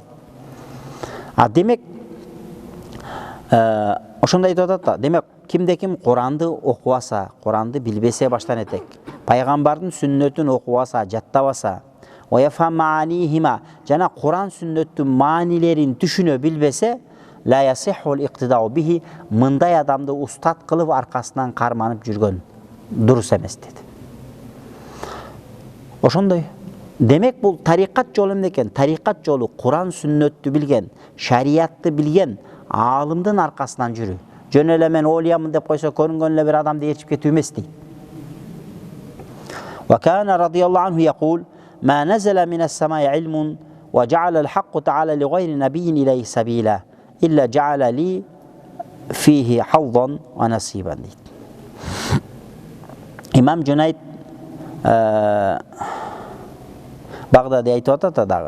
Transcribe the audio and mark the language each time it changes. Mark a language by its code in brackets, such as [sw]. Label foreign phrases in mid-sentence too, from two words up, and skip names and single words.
[ky] Демек, ошондой айтып атат да. Демек, кимде ким Куранды окубаса, Куранды билбесе баштан этек, пайгамбардын сүннөтүн окубаса, жаттабаса, ояфаманихима, жана Куран сүннөттүн маанилерин түшүнө билбесе, [ar] لا يصح الاقتداء به, [ky] мындай адамды устат кылып аркасынан карманып жүргөн дурус эмес деди. Ошондой. Демек, бул тарикат жолу эмне экен? Тарикат жолу Куран сүннөттү билген, шариятты билген аалымдын аркасынан жүрүү. Жөн эле мен олиямын деп койсо, көрүнгөн эле бир адамды ээрчип кетүү эмес дейт. [ar] وكان رضي الله عنه يقول ما نزل من السماء علم وجعل الحق تعالى لغير نبي إليه سبيلا إلا جعل لي فيه حظا ونصيبا. [ky] İmam Cüneyd Bağdadi aytып атат дагы.